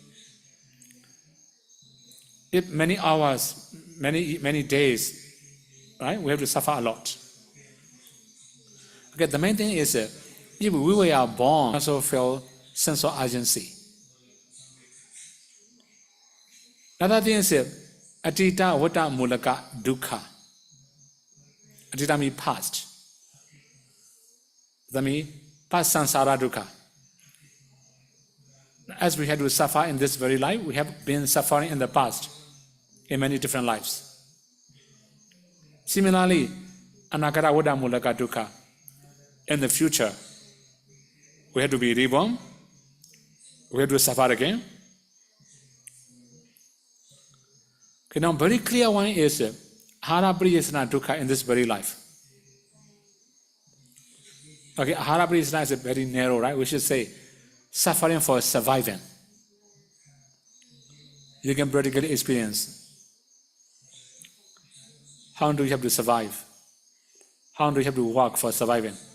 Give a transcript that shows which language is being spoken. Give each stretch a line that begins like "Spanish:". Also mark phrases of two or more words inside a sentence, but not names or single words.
English: If many hours, many days, right, we have to suffer a lot. Okay, the main thing is if we were born, also feel sense of urgency. Another thing is
Pali: atita vata mulaka dukkha.
English: Atita means past. That means past
Pali: samsara dukkha.
English: As we had to suffer in this very life, we have been suffering in the past, in many different lives. Similarly,
Pali: anagata vata mulaka dukkha.
English: In the future, we have to be reborn, we have to suffer again. Okay, now very clear one is
Pali: ahara priyasana dukkha
English: in this very life. Okay,
Pali: ahara priyasana
English: is very narrow, right? We should say suffering for surviving. You can practically experience. How do you have to survive? How do you have to work for surviving?